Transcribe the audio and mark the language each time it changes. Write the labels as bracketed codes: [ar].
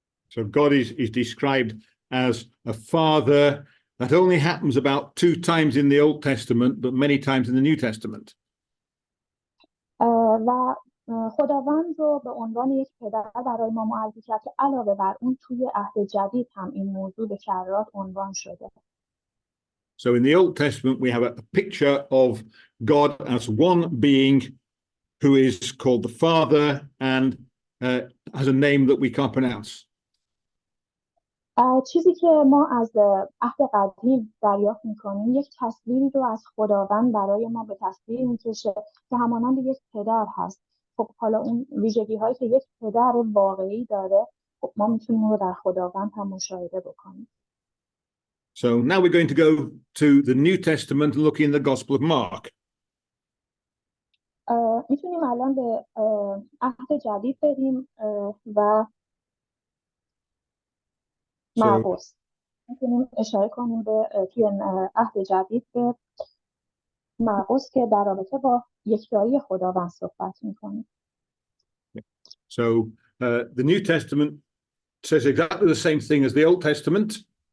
[en] So God is described as a father. That only happens about 2 times in the Old Testament, but many times in the New Testament. [fa] و خداوند رو به عنوان یک پدر برای ما معرفی کرد که علاوه بر اون توی عهد جدید هم این موضوع به کرات عنوان شده. [en] So in the Old Testament, we have a picture of God as one being who is called the Father and has a name that we can't pronounce. [fa] چیزی که ما از عهد قدیم دریافت میکنیم یک تصویری رو از خداوند برای ما به تصویر میکشه که همانند یک پدر هست. خب حالا اون ویژگی هایی که یک پدر واقعی داره خب ما میتونیم رو در خداوند هم مشاهده بکنیم. [en] So now we're going to go to the New Testament and look in the Gospel of Mark. [fa] میتونیم الان به عهد جدید بریم و مقدس میتونیم اشاره کنیم به توی عهد جدید به مقدس که در رابطه با یکتایی خداوند صحبت میکنیم. [en] So the New Testament says exactly the same thing as the Old Testament.